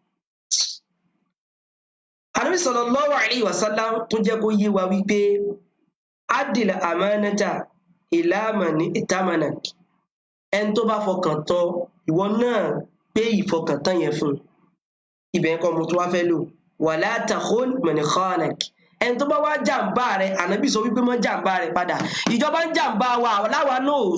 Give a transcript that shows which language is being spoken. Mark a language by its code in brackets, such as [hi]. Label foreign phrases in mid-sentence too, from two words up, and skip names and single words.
[yo] Ànábì [ar] صلى الله عليه وسلم [yo] tó jẹ́ kó yé wa wípé [ar] أد الأمانة إلى من ائتمنك [yo] ẹni tó bá fọkàn tán ìwọ náà pé ìfọkàntán yẹn fún ibẹ̀ kan mo tó wá fẹ́ lò [ar] ولا تخن من خانك [yo] ẹni tó bá wá jàǹbá rẹ̀ ànábì sọ wípé mọ́ jàǹbá rẹ̀ padà ìjọba ń jàǹbá wa láwa náà ò